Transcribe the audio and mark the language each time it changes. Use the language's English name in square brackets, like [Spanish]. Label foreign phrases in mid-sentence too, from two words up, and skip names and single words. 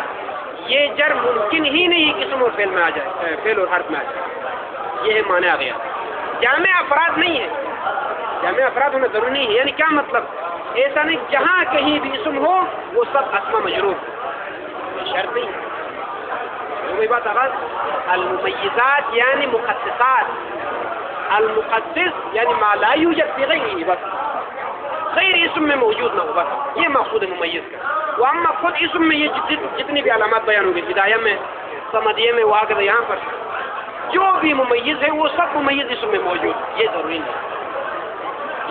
[Urdu] یہ جر ممکن ہی نہیں کہ اسم اور فعل میں آ جائے, فعل اور حرف میں آ جائے. یہ ہے معنی اغیار. جامع افراد نہیں ہے, جامع افراد ہونا ضروری نہیں ہے. یعنی کیا مطلب؟ ایسا نہیں جہاں کہیں بھی اسم ہو وہ سب اسما مجرور, شرط نہیں. وہی بات آغاز. الممیزات یعنی مخصصات, المخصص یعنی [Arabic] ما لا یوجد فی غیرہ, [Urdu] بس غیر اسم میں موجود نہ ہو, بس یہ مقصود ہے ممیز کا. واما خود اسم میں یہ جتنی بھی علامات بیان ہوگی, بدایہ میں, سمدیہ میں, واقع یہاں پر جو بھی ممیز ہے وہ سب ممیز اسم میں موجود, یہ ضروری نہیں.